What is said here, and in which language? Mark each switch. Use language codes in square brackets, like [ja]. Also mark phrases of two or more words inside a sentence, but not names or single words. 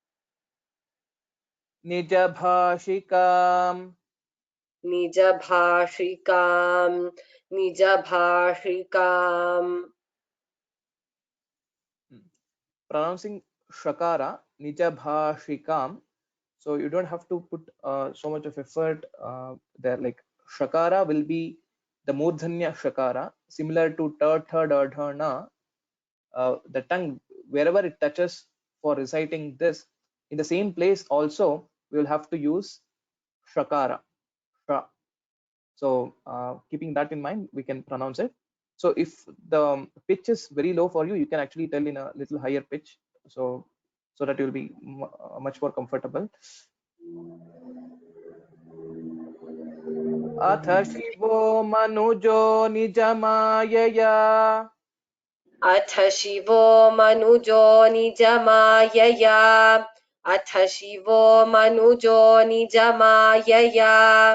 [sa] Nijabhashikam. Nijabhashikam. Nijabhashikam. [en] Pronouncing shakara, Nijabhashikam. So you don't have to put so much of effort there. Like shakara will be the murdhanya shakara, similar to [sa] ta, tha, da, dha, na. [en] The tongue, wherever it touches for reciting this, in the same place also we will have to use shakara. [sa] Shra. [en] So keeping that in mind, we can pronounce it. So if the pitch is very low for you, you can actually tell in a little higher pitch. So that you will be much more comfortable. [sa] Atha Shivo Manujo Nijamaya. Atha Shivo Manujo Nijamaya. Atha Shivo Manujo Nijamaya.